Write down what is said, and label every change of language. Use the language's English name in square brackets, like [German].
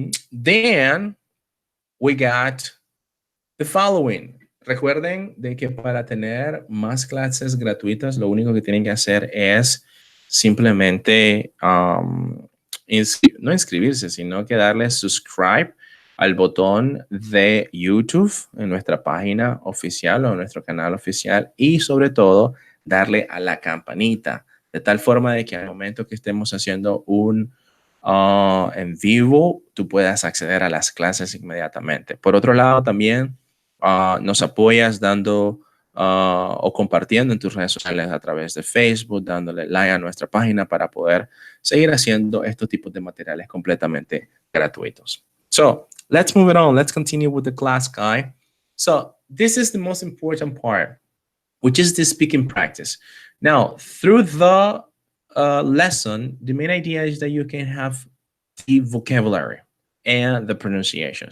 [English] Then we got the following. [Spanish] Recuerden de que para tener más clases gratuitas, lo único que tienen que hacer es simplemente no inscribirse, sino que darle subscribe al botón de YouTube en nuestra página oficial o en nuestro canal oficial y sobre todo darle a la campanita de tal forma de que al momento que estemos haciendo un en vivo tú puedas acceder a las clases inmediatamente. Por otro lado también nos apoyas dando o compartiendo en tus redes sociales a través de Facebook, dándole like a nuestra página para poder seguir haciendo estos tipos de materiales completamente gratuitos. [English] So let's move it on. Let's continue with the class, guy. So this is the most important part, which is the speaking practice. Now, through the lesson, the main idea is that you can have the vocabulary and the pronunciation.